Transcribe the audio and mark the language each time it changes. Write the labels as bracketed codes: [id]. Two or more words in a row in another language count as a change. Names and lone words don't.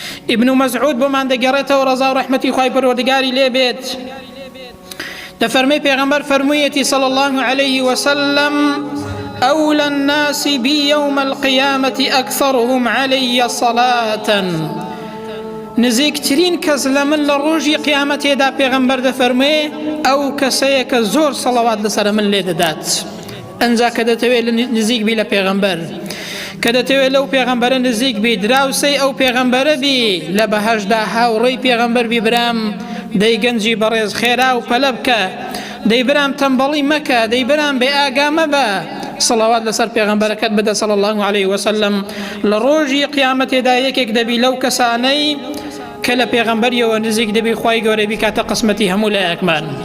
[ckb] ابن مسعود بۆمان دەگەڕێتەوە ڕەزا و ڕەحمەتی خوای پەروەردگاری لێ بێت دەفەرمێ پێغەمبەر فەرموویەتی [ar] صلی الله عليه وسلم أولى الناس بي يوم القيامة أكثرهم علي صلاة [ckb] نزیکترین کەس لە من لە ڕۆژی قیامەتێدا پێغەمبەر دەفەرمێ ئەو کەسەیە کە زۆر سەڵەوات لەسەر من لێ دەدات ئەنجا کە دەتەوێت نزیک بی لە پێغەمبەر کە دەتەوێت لەو پێغەمبەرە نزیک بی دراوسەی ئەو پێغەمبەرە بی لە بەهەشدا هاوڕێی پێغەمبەر بی برام دەی گەنجی بەڕێز خێرا و پەلە بکە دەی برام تەمبەڵی مەکە دەی برام بێ ئاگا مەبە صلوات لەسەر پێغەمبەرەکەت بدە [ar] صلی الله عليه وسلم [ckb] لە ڕۆژی قیامەتێدا یەکێک دەبی لەو کەسانەی کە لە پێغەمبەریەوە نزیک دەبی خوای گەورە بیکاتە قسمەتی هەموو لایەکمان